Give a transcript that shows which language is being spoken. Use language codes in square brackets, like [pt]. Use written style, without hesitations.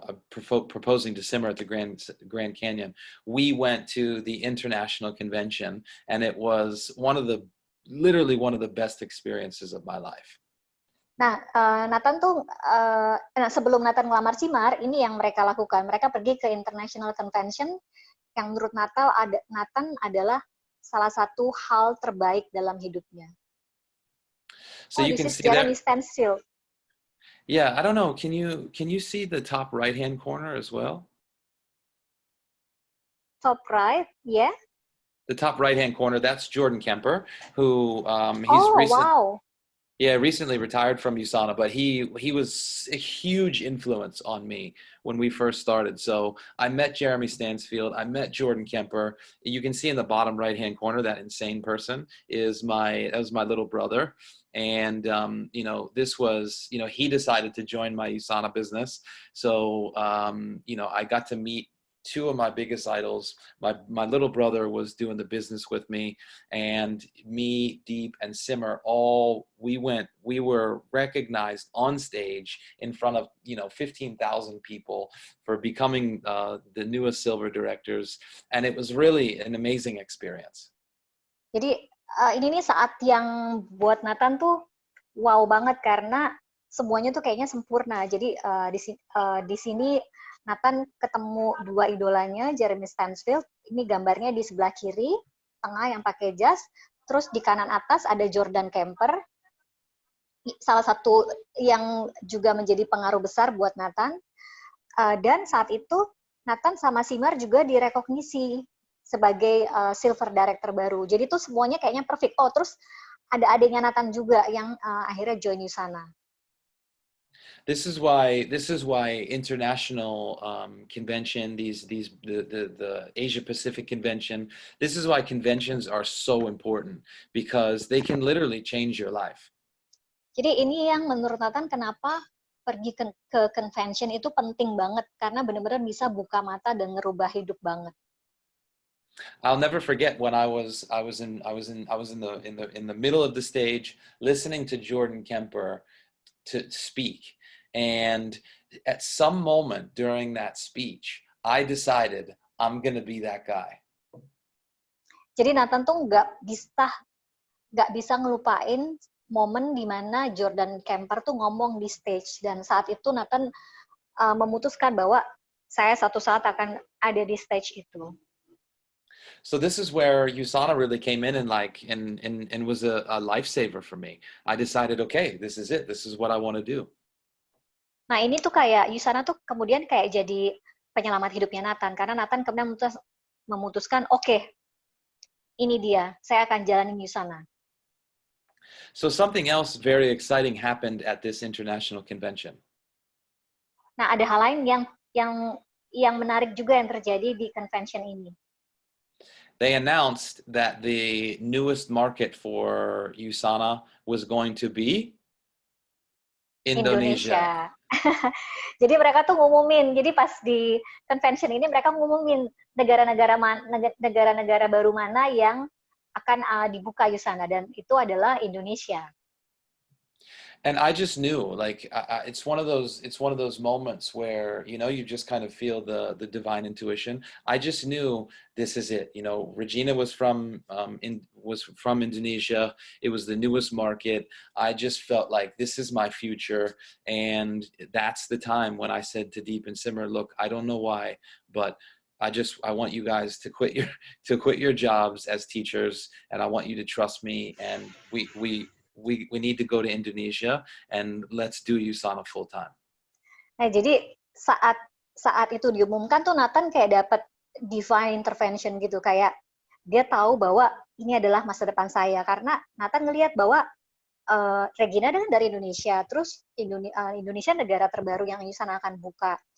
[en] proposing to Simmer at the Grand Canyon, we went to the international convention, and it was literally one of the best experiences of my life. [id] Nah, Nathan tuh, sebelum Nathan ngelamar Cimar, ini yang mereka lakukan. Mereka pergi ke International Convention, yang menurut Nathan adalah salah satu hal terbaik dalam hidupnya. [en] So you can this is see Jeremy that. Stansfield. Yeah, I don't know. Can you see the top right-hand corner as well? Top right, yeah. The top right-hand corner, that's Jordan Kemper, who Wow. recently retired from Usana, but he was a huge influence on me when we first started. So I met Jeremy Stansfield, I met Jordan Kemper. You can see in the bottom right-hand corner, that insane person that was my little brother. And, this was, he decided to join my Usana business. So, I got to meet two of my biggest idols. My little brother was doing the business with me, and me, Deep, and Simmer, we were recognized on stage in front of 15,000 people for becoming the newest silver directors, and it was really an amazing experience. [id] Jadi ini nih saat yang buat Nathan tuh wow banget, karena semuanya tuh kayaknya sempurna. Jadi di sini Nathan ketemu dua idolanya, Jeremy Stansfield. Ini gambarnya di sebelah kiri, tengah yang pakai jas. Terus di kanan atas ada Jordan Kemper, salah satu yang juga menjadi pengaruh besar buat Nathan. Dan saat itu Nathan sama Simar juga direkognisi sebagai silver director baru. Jadi tuh semuanya kayaknya perfect. Oh, terus ada adiknya Nathan juga yang akhirnya join Usana. [en] This is why international convention, the Asia Pacific convention, this is why conventions are so important, because they can literally change your life. [id] Jadi ini yang menurut Nathan kenapa pergi ke convention itu penting banget, karena benar-benar bisa buka mata dan ngerubah hidup banget. [en] I'll never forget when I was in the middle of the stage listening to Jordan Kemper to speak. And at some moment during that speech, I decided I'm going to be that guy. [id] Jadi Nathan tuh nggak bisa ngelupain momen di mana Jordan Kemper tuh ngomong di stage, dan saat itu Nathan memutuskan bahwa saya satu saat akan ada di stage itu. [en] So this is where Usana really came in and was a lifesaver for me. I decided, okay, this is it. This is what I want to do. [id] Nah, ini tuh kayak Usana tuh kemudian kayak jadi penyelamat hidupnya Nathan, karena Nathan kemudian memutuskan, oke, ini dia, saya akan jalanin Usana. [en] So something else very exciting happened at this international convention. [id] Nah, ada hal lain yang menarik juga yang terjadi di convention ini. [en] They announced that the newest market for Usana was going to be Indonesia. [id] Jadi mereka tuh ngumumin, jadi pas di convention ini mereka ngumumin negara-negara baru mana yang akan dibuka Usana, dan itu adalah Indonesia. [en] And I just knew, it's one of those moments where you just kind of feel the divine intuition. I just knew this is it. Regina was from Indonesia. It was the newest market. I just felt like this is my future, and that's the time when I said to Deep and Simmer, look, I don't know why, but I want you guys to quit your jobs as teachers, and I want you to trust me, and we need to go to Indonesia and let's do Usana full time. [id] Nah, jadi saat itu diumumkan tuh Nathan kayak dapat divine intervention gitu, kayak dia tahu bahwa ini adalah masa depan saya, karena Nathan ngelihat bahwa Regina dari Indonesia, terus Indonesia negara terbaru yang Usana akan buka.